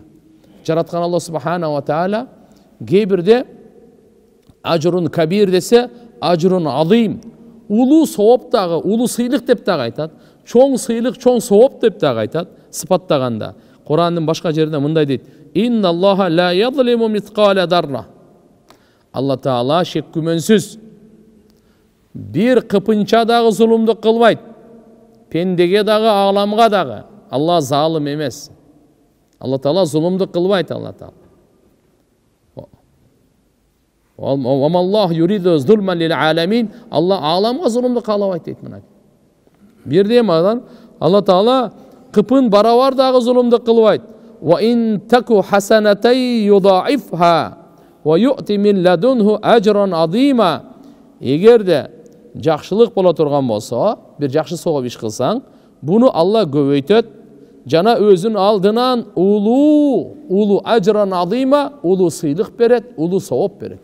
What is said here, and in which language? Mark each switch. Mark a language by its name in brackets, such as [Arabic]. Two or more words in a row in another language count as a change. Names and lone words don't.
[Kyrgyz] Жараткан Алла [Arabic] سبحانه وتعالى [Kyrgyz] кээ бирде [Arabic] أجر كبير [Kyrgyz] десе, [Arabic] أجر عظيم, [Kyrgyz] улуу сооп дагы, улуу сыйлык деп дагы айтат. Чоң сыйлык, чоң сооп деп дагы айтат, сыпаттаганда. Курандын башка жеринде мындай дейт: [Arabic] إن الله لا يظلم مثقال ذرة. [Kyrgyz] Алла таала шек күмөнсүз бир кыпынча дагы зулумдук кылбайт. Пендеге дагы, аламга дагы. Алла залым эмес. Алла таала зулумдук кылбайт. Алла таала. [Arabic] وما الله يريد ظلما للعالمين. [Kyrgyz] Алла аламга зулумдук каалабайт дейт мына. Бирде мадан Алла таала кыпын барабар дагы зулумдук кылбайт. [Arabic] وإن تك حسنة يضاعفها ويؤت من لدنه أجرا عظيما. [Kyrgyz] Эгерде жакшылык боло турган болсо, бир жакшы сооп иш кылсаң, буну Алла көбөйтөт, жана өзүнүн алдынан улуу [Arabic] أجرا عظيما, [Kyrgyz] улуу сыйлык берет, улуу сооп берет.